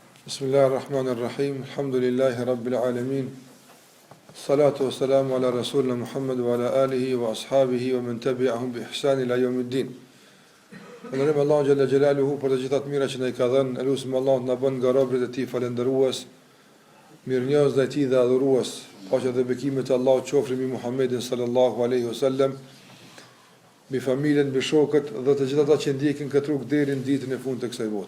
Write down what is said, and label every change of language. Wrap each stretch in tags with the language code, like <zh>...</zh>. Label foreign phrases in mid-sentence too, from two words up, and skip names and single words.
<ar>بسم الله الرحمن الرحيم. الحمد لله رب العالمين. الصلاة والسلام على رسولنا محمد وعلى آله وأصحابه ومن تبعهم بإحسان إلى يوم الدين.</ar> <sq>Falënderojmë Allahun</sq> <ar>جل جلاله</ar> <sq>për të gjitha të mirat që na i ka dhënë. Elusim Allahun na bën nga robërit e tij falëndërues, mirënjohës ndaj tij dhe adhurues. Paqja dhe bekimet e Allahut qofshin mbi Muhammedin</sq> <ar>صلى الله عليه وسلم,</ar> <sq>mbi familjen, mbi shokët dhe të gjithë ata që ndjekin këtë rrugë deri në ditën e fundit të kësaj bote.</sq>